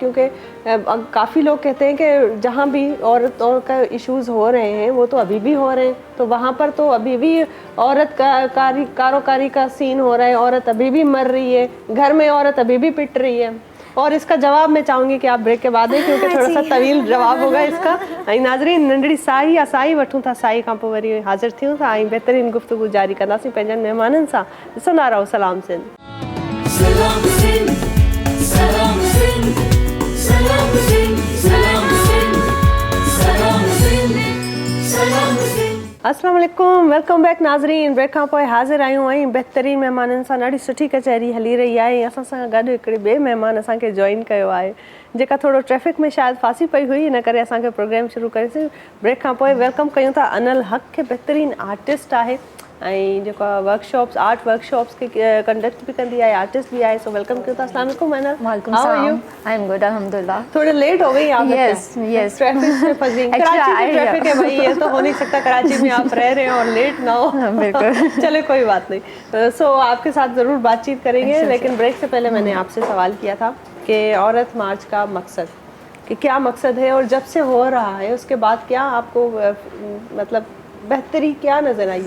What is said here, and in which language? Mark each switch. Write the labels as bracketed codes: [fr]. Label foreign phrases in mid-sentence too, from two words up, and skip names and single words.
[ur] کیونکہ کافی لوگ کہتے ہیں کہ جہاں بھی عورتوں کا ایشوز ہو رہے ہیں وہ تو ابھی بھی ہو رہے ہیں، تو وہاں پر تو ابھی بھی عورت کا کاروکاری کا سین ہو رہا ہے، عورت ابھی بھی مر رہی ہے، گھر میں عورت ابھی بھی پٹ رہی ہے. اور اس کا جواب میں چاہوں گی کہ آپ بریک کے بعد دیں، کیونکہ تھوڑا سا طویل جواب ہوگا اس کا. [sd] ऐं नाज़रीन, नंढड़ी साई या साई वठूं था, साई खां पोइ वरी हाज़िर थियूं था ऐं बहितरीन गुफ्तगू जारी कंदासीं पंहिंजनि महिमाननि सां। ॾिसंदा रहो सलाम सिंध। सलाम सिंध, सलाम सिंध, सलाम सिंध, सलाम सिंध, सलाम सिंध, सलाम सिंध। [ar] السلام علیکم, [en] welcome back [sd] नाज़रीन। ब्रेक खां पोइ हाज़िर आहियूं ऐं बहितरीन महिमाननि सां। ॾाढी सुठी कचहरी हली रही आहे। असां सां गॾु हिकिड़े ॿिए महिमान असांखे जॉइन कयो आहे, जेका थोरो ट्रैफिक में शायदि फासी पई हुई, इन करे असांखे प्रोग्राम शुरू कयोसीं। ब्रेक खां पोइ वेलकम कयूं था अनल हक खे, बहितरीन आर्टिस्ट आहे ऐं जेका वर्कशॉप्स, [en] art workshops [sd] के कंडक्ट भी कंदी आहे, आर्टिस्ट भी आहे। सो वेलकम कयूं था। [ar] السلام علیکم [sd] अनल। [ur] वालेकुम [en] How are you? [ur] सलाम। [en] I am good, अल्हम्दुलिल्लाह। [ur] تھوڑے لیٹ ہو گئی آپ? यस ٹریفک میں پھنس گئی. کراچی میں ٹریفک ہے بھائی، یہ تو ہو نہیں سکتا کراچی میں آپ رہ رہے ہو اور لیٹ نہ ہو. बिल्कुल। چلے کوئی بات نہیں. سو آپ کے ساتھ ضرور بات چیت کریں گے، لیکن بریک سے پہلے میں نے آپ سے سوال کیا تھا کہ عورت مارچ کا مقصد، کہ کیا مقصد ہے، اور جب سے ہو رہا ہے اس کے بعد کیا آپ کو مطلب بہتری کیا نظر آئی ہے?